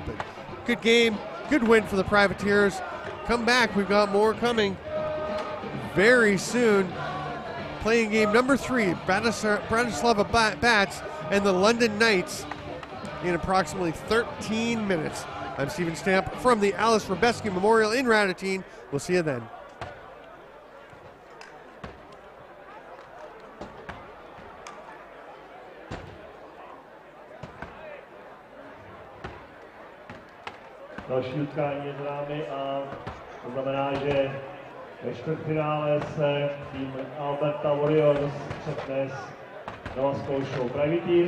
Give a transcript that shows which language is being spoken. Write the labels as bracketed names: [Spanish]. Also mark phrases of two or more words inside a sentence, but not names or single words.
[English] But good game, good win for the Privateers. Come back, we've got more coming very soon. Playing game number 3, Bratislava Bats and the London Knights in approximately 13 minutes. I'm Steven Stamp from the Aleš Hřebeský Memorial in Radotín. We'll see you then. [Czech] Další utkání je za námi a to znamená, že ve čtvrtfinále se tým Alberta Warriors střetne s Nova Scotia Privateers.